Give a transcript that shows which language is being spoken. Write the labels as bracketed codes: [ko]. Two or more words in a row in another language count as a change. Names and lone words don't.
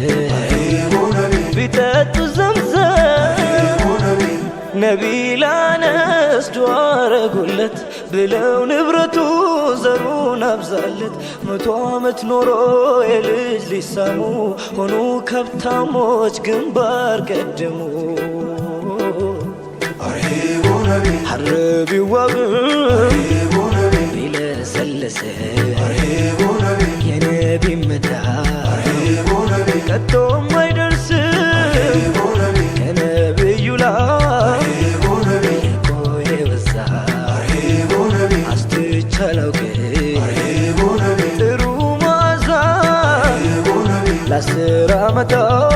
[ar] أرحبوا نبي [am] ቢጠጡ ዘምዘም [ar] أرحبوا نبي [am] ነቢል አነስ ዱዓ አረጉለት ብለው ንብረቱ ዘሩን አብዛለት 100 ዓመት ኖሮ የልጅ ሊሳሙ ሆኑ ከብታሞች ግንባር ቀደሙ [ar] أرحبوا نبي [am] ሐር ቢዋብም [ar] أرحبوا نبي [am] ቢለሰልስ [ar] أرحبوا نبي [am] የነቢ መዳ [ar] أرحبوا نبي [am] ከቶም አይደርስም [ar] أرحبوا نبي [am] ከነብዩ ላይ [ar] أرحبوا نبي [am] የቆየ በዛ [ar] أرحبوا نبي [am] አስትቻላውቅ [ar] أرحبوا نبي [am] ጥሩ ማዛ [ar] أرحبوا نبي [am] ለ10 ዓመታት